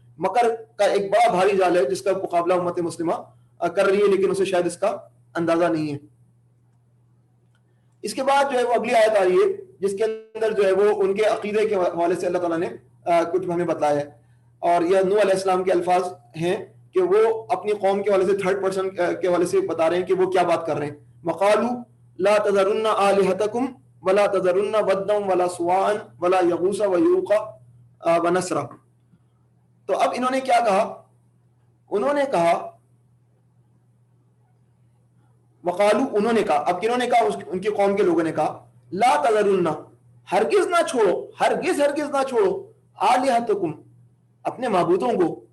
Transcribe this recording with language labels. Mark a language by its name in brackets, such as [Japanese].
[Urdu] مکر کا ایک بڑا بھاری جال ہے جس کا مقابلہ امت مسلمہ کر رہی ہے, لیکن اسے شاید اس کا اندازہ نہیں ہے. اس کے بعد جو ہے وہ اگلی آیت آ رہی ہے جس کے اندر جو ہے وہ ان کے عقیدے کے حوالے سے اللہ تعالیٰ نے کچھ ہمیں بتایا ہے, اور یہ نوح علیہ السلام کے الفاظ ہیں کہ وہ اپنی قوم کے حوالے سے تھرڈ پرسن کے حوالے سے بتا رہے ہیں کہ وہ کیا بات کر رہے ہیں. [Arabic] وقالوا لا تذرن آلهتكم ولا تذرن ودا ولا سواعا ولا يغوث ويعوق ونسرا. [Urdu] تو اب انہوں نے کیا کہا, انہوں نے کہا وقالوا, انہوں نے کہا, اب کنہوں نے کہا, ان کی قوم کے لوگوں نے کہا, [Arabic] لا تذرن, [Urdu] ہرگز نہ چھوڑو, ہرگز نہ چھوڑو, آلہتکم, اپنے معبودوں کو,